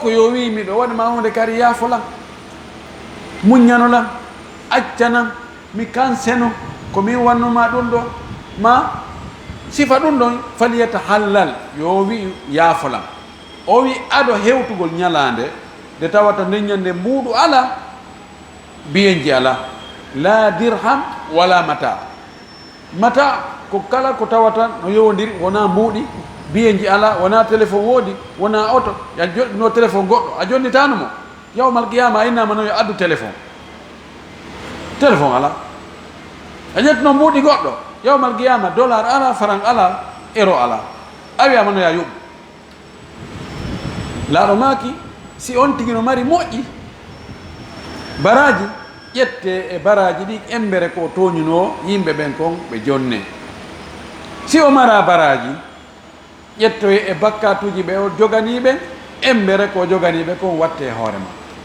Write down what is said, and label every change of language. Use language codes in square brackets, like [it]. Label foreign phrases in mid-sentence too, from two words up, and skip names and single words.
[ff] ko yo wi miɗo waɗma hunde kadi yaafolam muññanolam accanam mi kanseno ko min wannuma ɗum ɗo ma sifa ɗum ɗon faliyata hallal yo wi yaafolam o wi aɗo hewtugol ñalande nde tawata ndeññande mbuuɗu ala biyenji ala [ar] لا درهم ولا [ff] mata mata ko kala ko tawata no yowodiri wona mbuuɗi biyenji ala wona téléphone woodi wona auto ya joɗɗino téléphone goɗɗo a jonnitanomo [ar] يوم القيامة [ff] a innama no yo addu téléphone ala a ƴettino mbuuɗi goɗɗo [ar] يوم القيامة [ff] dollar ala franc ala euro ala a wiyama no ya yuɓɓu laaɗo maaki si on tigi no mari moƴƴi baraji ƴette e baraji ɗi embere ko toñuno yimɓe ɓen kon ɓe jonne si o mara baraji ƴettoye e bakkatuji ɓe o joganiɓe embere ko joganiɓe kon watte e hoore ma